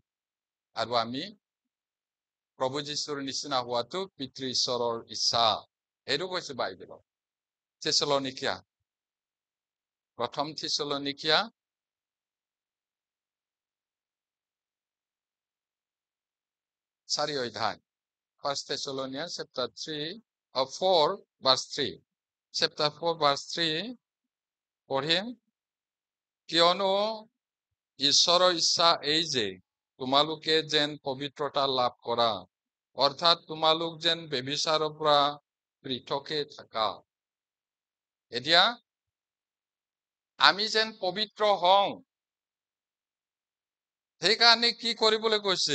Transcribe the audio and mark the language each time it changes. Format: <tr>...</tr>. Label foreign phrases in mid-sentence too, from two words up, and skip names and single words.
<as>আৰু আমি প্ৰভু যীশুৰ নিচিনা হোৱাটো পিতৃ ঈশ্বৰৰ ইচ্ছা। সেইটো কৈছে বাইবেলত। থেছালনিকিয়া, প্ৰথম থেছালনিকিয়া 4 অধ্যায়,</as> <en>1 Thessalonians chapter 3 or 4 verse 3, chapter 4 verse 3</en> <as>পঢ়িম। কিয়নো ঈশ্বৰৰ ইচ্ছা এই যে তোমালোকে যেন পবিত্ৰতা লাভ কৰা, অৰ্থাৎ তোমালোক যেন ব্যভিচাৰৰ পৰা পৃথকে থাকা। এতিয়া আমি যেন পবিত্ৰ হওঁ, সেইকাৰণে কি কৰিবলৈ কৈছে?</as>